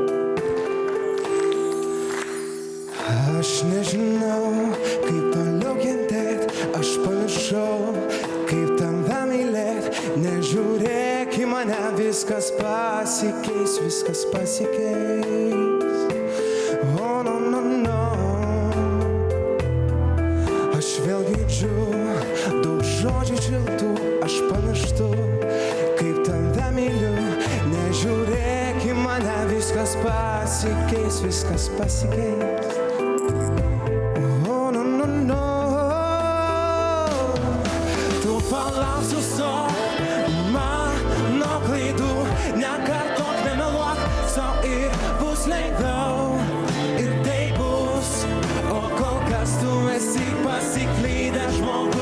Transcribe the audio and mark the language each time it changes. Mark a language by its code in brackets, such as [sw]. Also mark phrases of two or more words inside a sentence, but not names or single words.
[lt] Aš nežinau, kaip toliau kentėt, aš pamiršau, kaip tave mylėt. Nežiūrėk į mane, viskas pasikeis, viskas pasikeis. [en] Oh, no, no, no. [lt] Aš vėl girdžiu daug žodžių šiltų, aš pamirštu, kaip tave myliu. Nežiūrėk į mane, viskas pasikeis, viskas pasikeis. [en] Oh, no, no, no. [lt] Tu palauk sustok mano klaidų, nekartok, nemeluok sau ir bus lengviau. Ir tai bus, o kol kas tu esi pasiklydęs žmogus.